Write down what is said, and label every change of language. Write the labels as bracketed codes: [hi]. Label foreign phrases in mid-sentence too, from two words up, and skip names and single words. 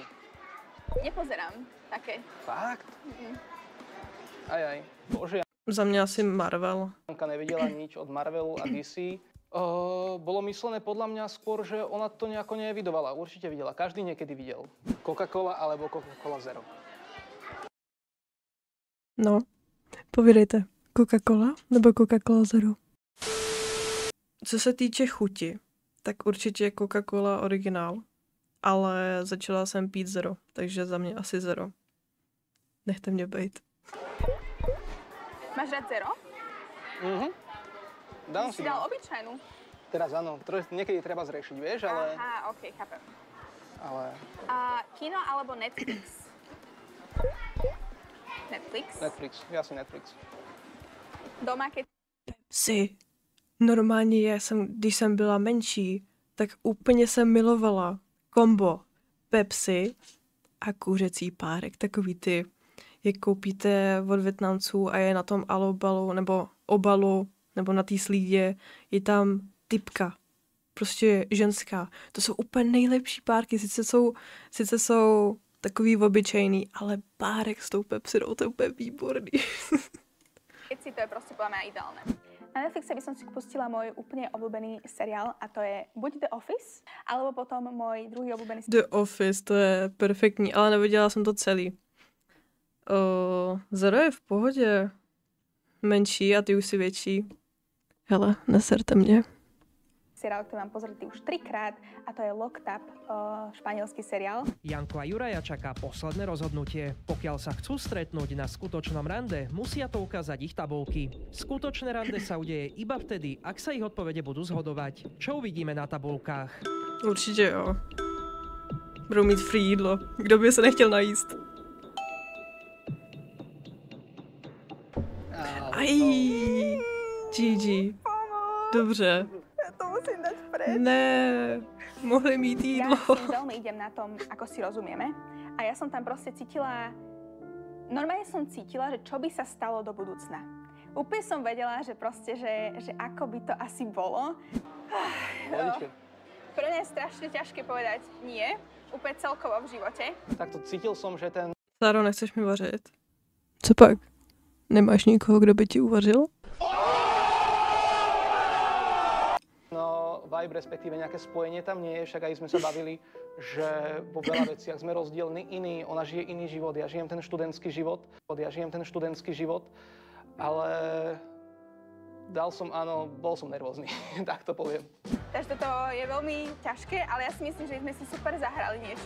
[sk] Nepozerám také. Fakt? Aj. Bože, [cs] Za mě asi Marvel. [sk] Janka nevidela nič od Marvelu a DC. Bolo myslené podľa mňa skôr, že ona to nejako nevidovala. Určite videla. Každý niekedy videl. Coca-Cola alebo Coca-Cola Zero. [cs] No, povídejte. Coca-Cola nebo Coca-Cola Zero? Co se týče chuti, tak určitě Coca-Cola originál. Ale začala jsem pít Zero, takže za mě asi Zero. Nechte mě bejt. Máš rád Zero? Dám [sk] Si [cs] si. [sk] dal obyčajnú. Teraz áno. Niekedy treba zrešiť, vieš, ale... Aha, okej, chápem. ale... Kino alebo Netflix? Netflix? Ja si Netflix. Doma, keď [cs] Pepsi. Normálně když jsem byla menší, tak úplně jsem milovala kombo Pepsi a kuřecí párek. Takový ty, jak koupíte od Vietnamců a je na tom alobalu nebo obalu nebo na té slídě, je tam typka. Prostě ženská. To jsou úplně nejlepší párky. Sice jsou takový obyčejný, ale párek s tou Pepsidou, to je úplně výborný. [sk] si to je proste podľa mňa ideálne. Na Netflixe by som si pustila môj úplne obľúbený seriál a to je buď The Office, alebo potom môj druhý obľúbený seriál. [cs] The Office, to je perfektní, ale neviděla jsem to celý. Zero je v pohodě. Menší a ty už si větší. Hele, neserte mě. [sk] Seriál, ktorý mám pozretý už 3-krát a to je Locked Up, španielský seriál. Janko a Juraja čaká posledné rozhodnutie. Pokiaľ sa chcú stretnúť na skutočnom rande, musia to ukázať ich tabulky. Skutočné rande sa udeje iba vtedy, ak sa ich odpovede budú zhodovať. Čo uvidíme na tabulkách? [cs] Určitě jo. Budou mít free jídlo. Kdo by se nechtěl najíst? [sk] Aj, GG. [cs] Dobře. [sk] Ja to musím dať preč. [cs] Ne, mohli mít [sk] Ja [cs] jídlo. [sk] si veľmi idem na tom, ako si rozumieme. A ja som tam proste cítila, normálne som cítila, že čo by sa stalo do budúcna. Úplne som vedela, že proste, že ako by to asi bolo. Pohodičke. Pre mňa je strašne ťažké povedať nie, úplne celkovo v živote. Takto cítil som, že ten... [cs] Sáro, nechceš mi vařit? Co pak? Nemáš nikoho, kdo by ti uvařil? [sk] No, vibe, respektíve nejaké spojenie tam nie je, však aj sme sa bavili, že vo veľa veciach sme rozdielni iní, ona žije iný život, ja žijem ten študentský život, ale bol som nervózny, tak to poviem. Takže toto je veľmi ťažké, ale ja si myslím, že sme si super zahrali niečo.